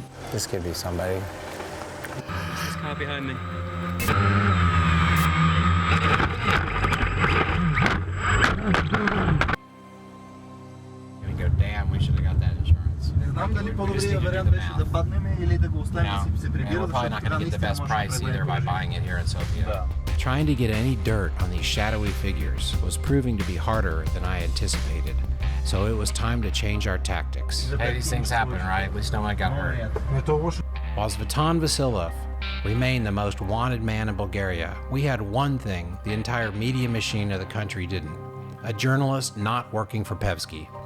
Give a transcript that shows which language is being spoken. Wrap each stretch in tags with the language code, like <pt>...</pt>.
<en>This could be somebody. There's this car behind me. Gonna go, damn, we should have got that insurance.</en> <bg>Не знам дали по-добрият вариант беше да паднем или да го оставим да си се прибира,</bg> <en>we're probably not going to get the best price either by buying it here in Sofia. Trying to get any dirt on these shadowy figures was proving to be harder than I anticipated, so it was time to change our tactics. Hey, these things happen, right? At least no one got hurt. While Svetan Vasilov remained the most wanted man in Bulgaria, we had one thing the entire media machine of the country didn't: a journalist not working for Pevsky.</en>